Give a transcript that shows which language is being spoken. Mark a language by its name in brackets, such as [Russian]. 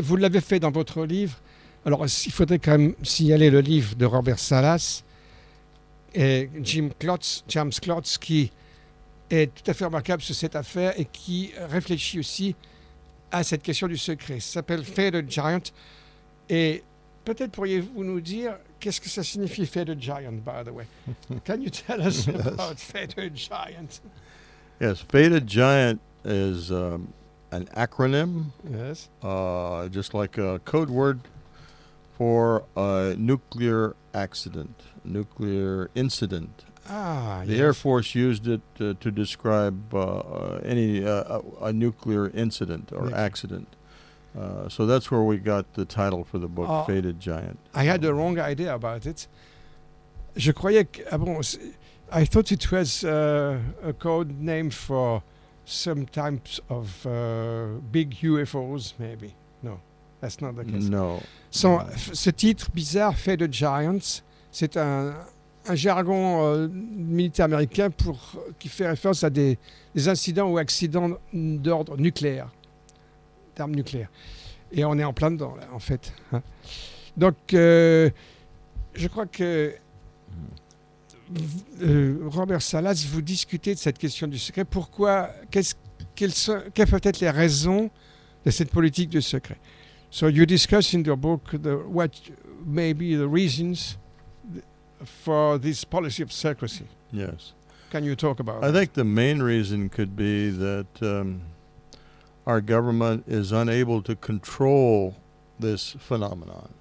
[French] Vous l'avez fait dans votre livre. Alors, il faudrait quand même signaler le livre de Robert Salas et James Klotz, qui est tout à fait remarquable sur cette affaire et qui réfléchit aussi à cette question du secret. Ça s'appelle Faded Giant. Et peut-être pourriez-vous nous dire qu'est-ce que ça signifie Faded Giant, [English] by the way? Can you tell us about Faded Giant? Yes, Faded Giant is an acronym, Yes. Just like a code word for a nuclear accident, nuclear incident. The Air Force used it to describe any a nuclear incident or accident. So that's where we got the title for the book, Faded Giant. I had the wrong idea about it. [French] Je croyais que... [English] I thought it was a code name for some types of big UFOs, maybe. No, that's not the case. No. [French] Ce titre bizarre, Faded Giants, c'est un jargon militaire américain qui fait référence à des incidents ou accidents d'ordre nucléaire, d'armes nucléaires. Et on est en plein dedans, là, en fait. Hein. Donc, je crois que Robert Salas, vous discutez de cette question du secret. Pourquoi, quelles peuvent être les raisons de cette politique du secret? [English] So you discuss in your book what may be the reasons for this policy of secrecy. Yes. Can you talk about I think the main reason could be that our government is unable to control this phenomenon.